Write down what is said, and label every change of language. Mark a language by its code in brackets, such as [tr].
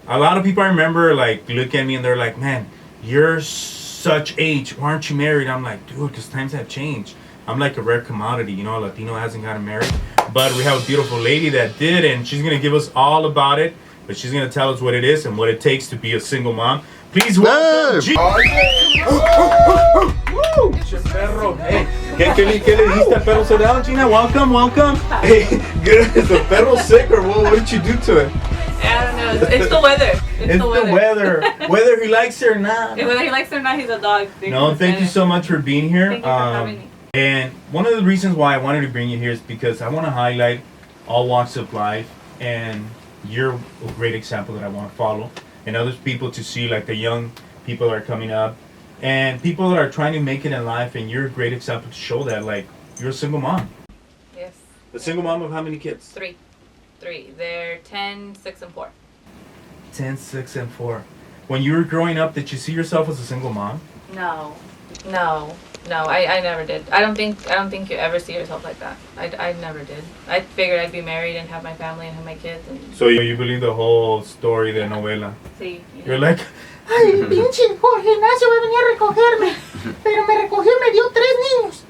[en] A lot of people I remember like look at me and they're like, man, you're such age, why aren't you married? I'm like, dude, because times have changed. I'm like a rare commodity, you know, a Latino hasn't gotten married. But we have a beautiful lady that did, and she's gonna give us all about it. But she's going to tell us what it is and what it takes to be a single mom. Please welcome Gina. Perro. [es] Hey, ¿qué le dijiste al perro soldado, Gina? [en] Welcome. Hey, good. Is the perro sick or what did you do to it? I don't know. It's the weather. It's the weather. Whether he likes it or not. Whether he likes it or not, he's a dog. Thank you so much for being here. Thank you for having me. And one of the reasons why I wanted to bring you here is because I want to highlight all walks of life, and you're a great example that I want to follow, and other people to see, like the young people that are coming up and people that are trying to make it in life, and you're a great example to show that, like, you're a single mom. Yes. A single mom of how many kids? Three. They're 10, 6, and 4. 10, 6, and 4. When you were growing up, did you see yourself as a single mom? No, I never did. I don't think you ever see yourself like that. I never did. I figured I'd be married and have my family and have my kids. And So you believe the whole story de novela? see, You're like, [es] Ay, pinche Jorge Ignacio va a venir a recogerme, pero me recogió y me dio 3 niños.